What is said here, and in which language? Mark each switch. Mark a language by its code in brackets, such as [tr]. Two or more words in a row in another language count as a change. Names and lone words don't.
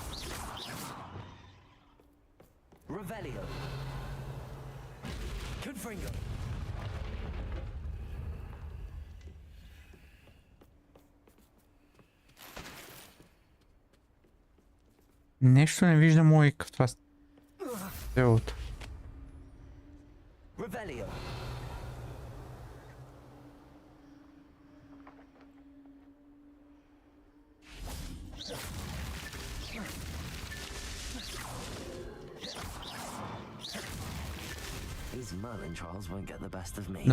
[bg] Revelio. Confringo. Нещо не виждам логика в това селото. Revelio. [en] These Merlin trials won't get the best of me.